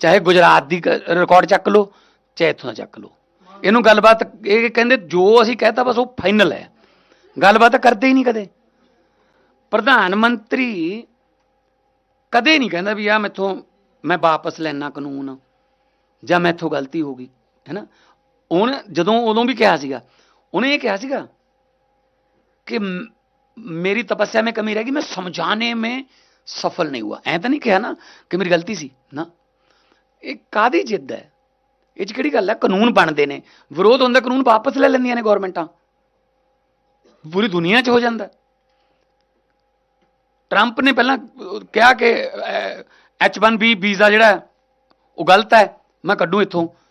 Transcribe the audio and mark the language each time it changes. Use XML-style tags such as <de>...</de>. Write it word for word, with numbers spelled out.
<pa>ਚਾਹੇ ਗੁਜਰਾਤ ਦੀ ਰਿਕਾਰਡ ਚੱਕ ਲਓ, ਚਾਹੇ ਇੱਥੋਂ ਦਾ ਚੱਕ ਲਓ, ਇਹਨੂੰ ਗੱਲਬਾਤ ਇਹ ਕਹਿੰਦੇ ਜੋ ਅਸੀਂ ਕਹਿਤਾ ਬਸ ਉਹ ਫਾਈਨਲ ਹੈ, ਗੱਲਬਾਤ ਕਰਦੇ ਹੀ ਨਹੀਂ ਕਦੇ। ਪ੍ਰਧਾਨ ਮੰਤਰੀ ਕਦੇ ਨਹੀਂ ਕਹਿੰਦਾ ਵੀ ਆ ਮੈਥੋਂ ਮੈਂ ਵਾਪਸ ਲੈਣਾ ਕਾਨੂੰਨ ਜਾਂ ਮੈਥੋਂ ਗਲਤੀ ਹੋ ਗਈ ਹੈ ਨਾ। ਉਹਨੇ ਜਦੋਂ ਉਦੋਂ ਵੀ ਕਿਹਾ ਸੀਗਾ,</pa> <hi>ਉਹਨੇ ਇਹ ਕਿਹਾ ਸੀਗਾ कि म- मेरी तपस्या में कमी रहेगी, मैं समझाने में सफल नहीं हुआ। ऐ तो नहीं कहा ना कि मेरी गलती सी ना।</hi> <pa>ਇਹ ਕਾਦੀ ਜਿੱਦ ਹੈ? ਇਹ 'ਚ ਕਿਹੜੀ ਗੱਲ ਹੈ? ਕਾਨੂੰਨ ਬਣਦੇ ਨੇ, ਵਿਰੋਧ ਹੁੰਦਾ ਕਾਨੂੰਨ ਵਾਪਸ ਲੈ ਲੈਂਦੀਆਂ ਨੇ ਗਵਰਨਮੈਂਟਾਂ, ਪੂਰੀ ਦੁਨੀਆ 'ਚ ਹੋ ਜਾਂਦਾ। ਟਰੰਪ ਨੇ ਪਹਿਲਾਂ ਅਹ, ਕਿਹਾ ਕਿ ਐਚ ਵਨ ਬੀ ਵੀਜ਼ਾ ਜਿਹੜਾ ਹੈ, ਉਹ ਗਲਤ ਹੈ, ਮੈਂ ਕੱਢੂ ਇੱਥੋਂ।</pa>